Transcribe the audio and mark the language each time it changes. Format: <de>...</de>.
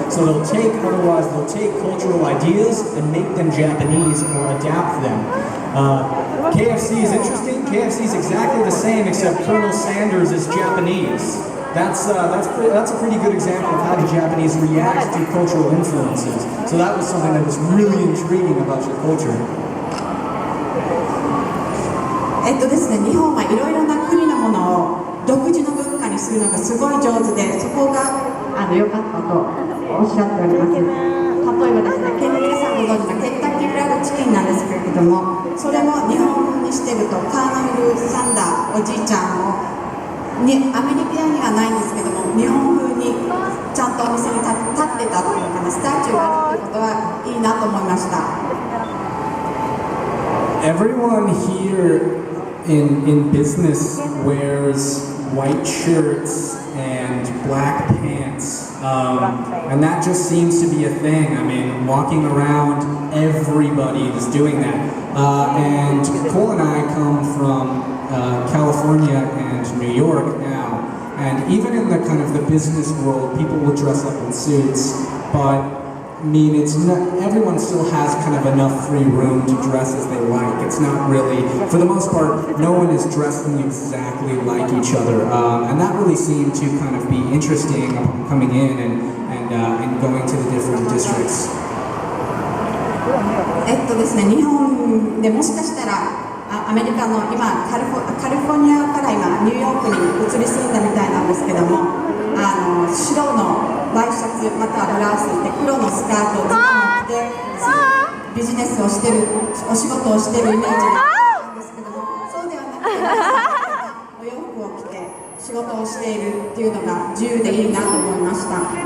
<en>So they'll take cultural ideas and make them Japanese or adapt them. KFC is interesting. KFC is exactly the same, except Colonel Sanders is Japanese. That's a pretty good example of how the Japanese react to cultural influences. So that was something that was really intriguing about your culture.</en> <ja>ですね、日本はいろいろな国のものを独自の文化にするのがすごい上手で、そこが良かったとおっしゃっております。例えばですね、皆さんご存知のケンタッキーフライドチキンなんですけれども、それも日本風にしてるとカーネル・サンダーおじいちゃんもアメリカにはないんですけども、日本風にちゃんとお店に立ってたというかね、スタチューがあるということはいいなと思いました。</ja> <en>Everyone here in business wears white shirts and black pants, and that just seems to be a thing. I mean, walking around, everybody is doing that. And Cole and I come from California and New York now, and even in the kind of the business world, people will dress up in suits, but I mean, everyone still has kind of enough free room to dress as they like. It's not really, for the most part, no one is dressing exactly like each other. And that really seemed to kind of be interesting coming in and going to the different districts.</en> <ja>ですね、日本でもしかしたらアメリカの今カリフォルニアから今ニューヨークに移り住んだみたいなんですけども、白のワイシャツまたはブラウスで黒のスカートをズボンを着てビジネスをしてるお仕事をしてるイメージがあるんですけども、そうではなくてお洋服を着て仕事をしているっていうのが自由でいいなと思いました。</ja>